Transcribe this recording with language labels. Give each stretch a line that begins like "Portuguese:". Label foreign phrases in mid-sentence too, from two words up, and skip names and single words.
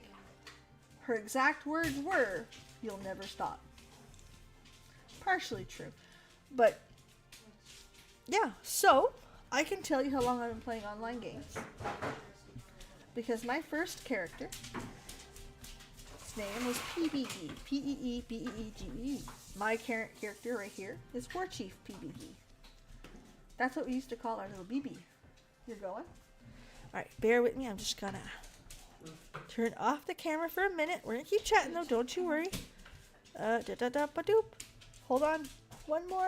English: Her exact words were, you'll never stop. Partially true. But, yeah. So, I can tell you how long I've been playing online games. Because my first character name was PBE. P-E-E-B-E-E-G-E. My current character right here is War Chief PBE. That's what we used to call our little BB. You're going? Alright, bear with me. I'm just gonna turn off the camera for a minute. We're gonna keep chatting though, don't you worry. Da-da-da-ba-doop. Hold on. One more.